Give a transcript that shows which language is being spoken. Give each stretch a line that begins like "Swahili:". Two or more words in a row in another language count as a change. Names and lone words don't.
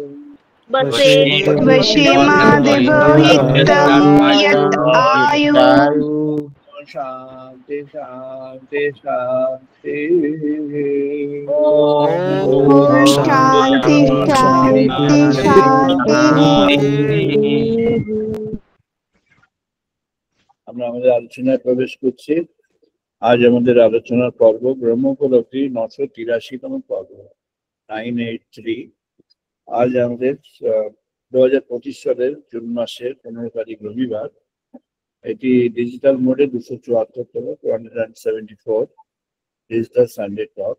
Sanskrit: वशेमादिवहितं यत् आयु शांति शांति शांति ॐ शान्ति शान्ति शान्तिः
Bangla: আমরা আমাদের আলোচনায় প্রবেশ করছি। আজ আমাদের আলোচনার পর্ব ব্রহ্মোপলব্ধি 983তম পর্ব 983। আজ আমাদের 2025 সালের জুন মাসের 15 তারিখ রবিবার। এটি ডিজিটাল মোডে 274তম 274 ডিজিটাল সানডে টক।